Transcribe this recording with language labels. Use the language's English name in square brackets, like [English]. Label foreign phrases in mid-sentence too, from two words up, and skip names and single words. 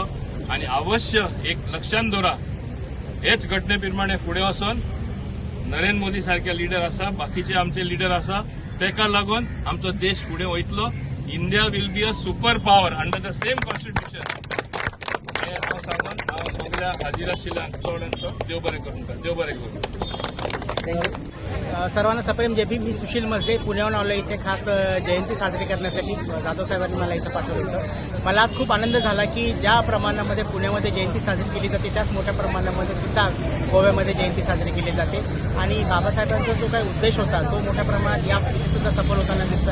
[Konkani] आनी अवश्य एक लक्षांत दवरा हेच घटने प्रमाणे फुडें वचून नरेंद्र मोदी सारखे लिडर आसा, बाकीचे आमचे लिडर आसा, तेका लागून आमचो देश फुडें वयतलो. [English] India will be a super power under the same constitution. [Konkani] हांव सांगून हांव सगळ्या हाजीर आशिल्ल्यांक चड देव बरें करूं. देव बरें करूं. [Marathi] सर्वांना सप्रेम जय भीम. मी सुशील मजले पुण्याहून आलो इथे खास जयंती साजरी करण्यासाठी. जाधव साहेबांनी मला इथं पाठवलं होतं. मला आज खूप आनंद झाला की ज्या प्रमाणामध्ये पुण्यामध्ये जयंती साजरी केली जाते त्याच मोठ्या प्रमाणामध्ये सुद्धा गोव्यामध्ये जयंती साजरी केली जाते. आणि बाबासाहेबांचा जो काही उद्देश होता तो मोठ्या प्रमाणात यापूर्वी सुद्धा सफल होताना दिसतो.